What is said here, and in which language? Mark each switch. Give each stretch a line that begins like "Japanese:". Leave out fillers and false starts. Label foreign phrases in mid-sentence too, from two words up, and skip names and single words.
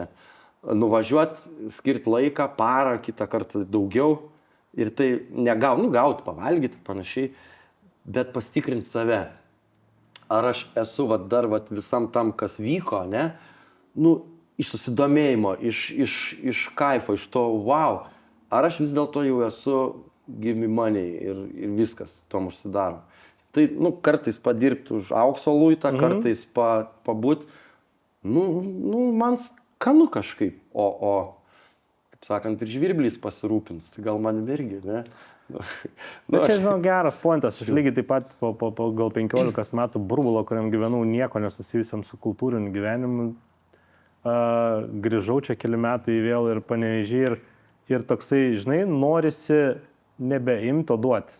Lithuanian: Nuvažiuoti, skirti laiką, parą, kitą kartą daugiau ir tai gauti, pavalgyti ir panašiai, bet pasitikrinti save. Ar aš esu dar visam tam, kas vyko, ne? Nu, iš susidomėjimo, iš kaifo, iš to wow. Ar aš vis dėlto jau esu
English: give me money
Lithuanian: ir viskas tom užsidaro. Tai, kartais padirbti už aukso luitą, kartais pabūt, man skanu kažkaip, o, kaip sakant, ir žvirblys pasirūpins, tai gal man irgi, ne? Bet čia, žinau, geras pointas, aš lygiai taip pat po gal 15 metų burbulo, kuriam gyvenau nieko nesusijusiam su kultūriniu gyvenimu, grįžau čia keli metai vėl ir Panevėžy ir toksai, žinai, norisi nebeimti, o duoti.